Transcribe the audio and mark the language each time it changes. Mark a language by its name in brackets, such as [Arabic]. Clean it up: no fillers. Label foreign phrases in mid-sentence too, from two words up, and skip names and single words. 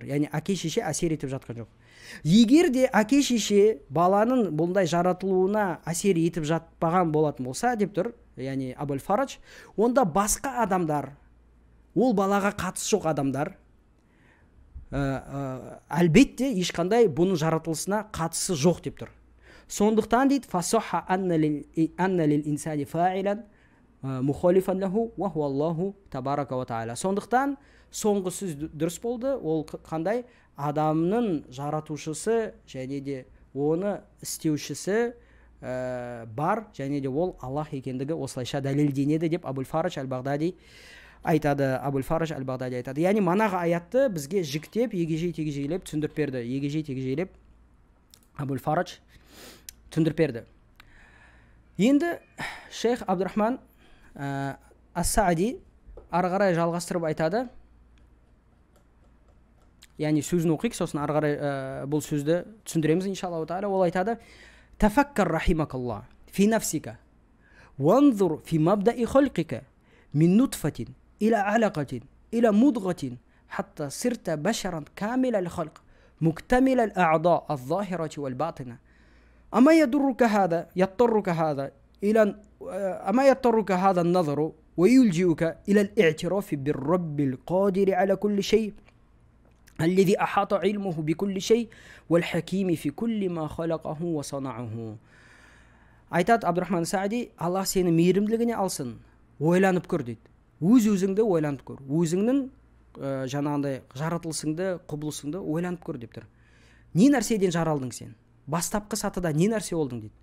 [Kazakh] Яғни әке шеше әсер етіп жатқан жоқ. Егер де әке шеше баланың бұндай жаратылуына әсер етіп жатпаған болатын болса деп тұр, яғни Абул Фарадж, онда басқа адамдар, ол балаға қатысы жоқ адамдар, әлбетте ешқандай бұның жаратылысына қатысы жоқ деп тұр. Сондықтан дейді: [Arabic] فصح أن للإنسان فاعلا مخالفا له وهو الله تبارك وتعالى. [Kazakh] Сондықтан соңғы сөз дұрыс болды. Ол қандай? Адамның жаратушысы және де оны істеушісі бар, және де ол Аллах екендігі осылайша дәлелденеді деп Абул Фарадж аль-Бағдади айтады. Абул Фарадж аль-Бағдади айтады. Яғни манағы аятты бізге жіктеп, егежей-тегежейлеп түсіндіріп берді. Егежей-тегежейлеп Абул Фарадж түсіндіріп берді. Енді шейх Абдурахман ас-Саади ары қарай жалғастырып айтады: яғни сөзін оқиық, сосын ары қарай бұл сөзді түсіндіреміз [Arabic] إن شاء الله تعالى. [Kazakh] Ол айтады: [Arabic] تفكر رحمك الله في نفسك وانظر في مبدأ خلقك من نطفة إلى علقة إلى مضغة حتى صرت بشرا كامل الخلق مكتمل الأعضاء الظاهرة والباطنة أما يضرك هذا يطرك هذا إلى أما يضطرك هذا النظر ويلجئك إلى الاعتراف بالرب القادر على كل شيء الذي أحاط علمه بكل شيء والحكيم في كل ما خلقه وصنعه. [Kazakh] Айтады Абдурахман Саади: Аллах сені мейірімділігіне алсын, ойланып көр дейді. Өз-өзіңді ойланып көр. Өзіңнің жаңағындай жаратылысыңды, құбылысыңды ойланып көр деп тұр. Не нәрседен жаралдың сен? Бастапқы сатыда не нәрсе болдың дейді.